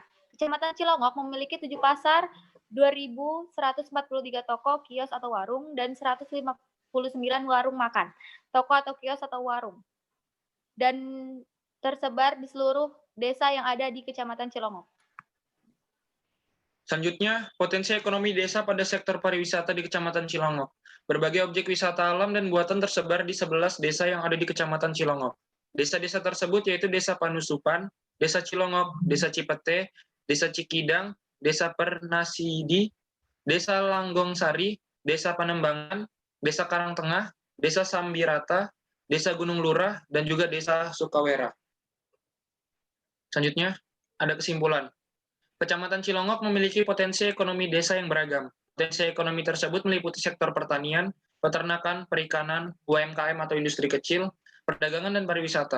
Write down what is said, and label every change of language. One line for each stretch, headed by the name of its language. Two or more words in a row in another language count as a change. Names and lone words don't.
Indonesian: Kecamatan Cilongok memiliki 7 pasar, 2.143 toko, kios atau warung, dan 159 warung makan, toko atau kios atau warung, dan tersebar di seluruh desa yang ada di Kecamatan Cilongok. Selanjutnya, potensi ekonomi desa pada sektor pariwisata di Kecamatan Cilongok. Berbagai objek wisata alam dan buatan tersebar di 11 desa yang ada di Kecamatan Cilongok. Desa-desa tersebut yaitu Desa Panusupan, Desa Cilongok, Desa Cipete, Desa Cikidang, Desa Pernasidi, Desa Langgongsari, Desa Panembangan, Desa Karangtengah, Desa Sambirata, Desa Gunung Lurah, dan juga Desa Sukawera. Selanjutnya, ada kesimpulan. Kecamatan Cilongok memiliki potensi ekonomi desa yang beragam. Potensi ekonomi tersebut meliputi sektor pertanian, peternakan, perikanan, UMKM atau industri kecil, perdagangan, dan pariwisata.